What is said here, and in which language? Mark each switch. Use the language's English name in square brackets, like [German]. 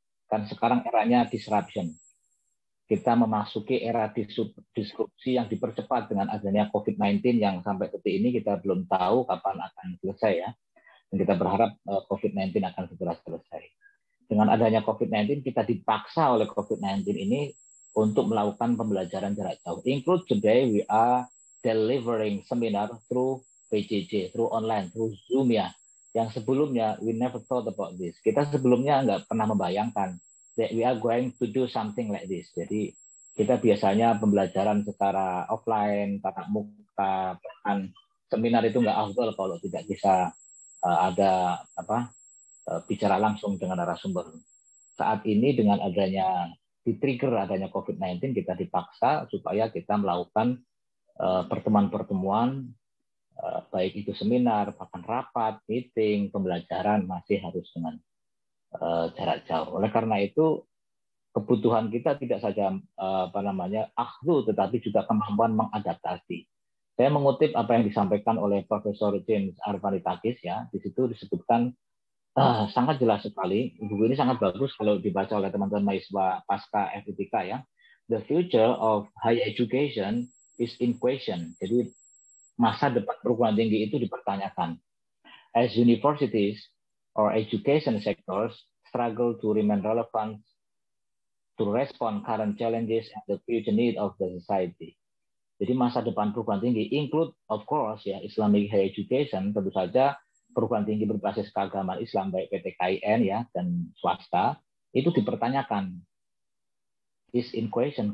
[Indonesian] Kan sekarang eranya disruption. Kita memasuki era disrupsi yang dipercepat dengan adanya COVID-19 yang sampai detik ini kita belum tahu kapan akan selesai ya. Dan kita berharap COVID-19 akan segera selesai. Dengan adanya COVID-19 kita dipaksa oleh COVID-19 ini untuk melakukan pembelajaran jarak jauh. [English] Include today we are delivering seminar through PJJ, through online, through Zoom ya. [Indonesian] Yang sebelumnya [English] we never thought about this. [Indonesian] Kita sebelumnya nggak pernah membayangkan [English] that we are going to do something like this. [Indonesian] Jadi kita biasanya pembelajaran secara offline, tatap muka, bahkan seminar itu nggak afdol kalau tidak bisa ada bicara langsung dengan narasumber. Saat ini dengan adanya di-trigger adanya COVID-19, kita dipaksa supaya kita melakukan pertemuan-pertemuan, baik itu seminar, bahkan rapat, meeting, pembelajaran masih harus dengan jarak jauh. Oleh karena itu, kebutuhan kita tidak saja akhlu, tetapi juga kemampuan mengadaptasi. Saya mengutip apa yang disampaikan oleh Profesor James Arvanitakis ya, di situ disebutkan sangat jelas sekali. Buku ini sangat bagus kalau dibaca oleh teman-teman mahasiswa pasca FIPK ya. [English] The future of higher education is in question. [Indonesian] Jadi masa depan perguruan tinggi itu dipertanyakan. [English] As universities or education sectors struggle to remain relevant to respond current challenges and the future need of the society. [Indonesian] Jadi masa depan perguruan tinggi [English] include of course ya Islamic higher education, [Indonesian] tentu saja perguruan tinggi berbasis keagamaan Islam baik PTKIN ya dan swasta itu dipertanyakan. [English] Is in question.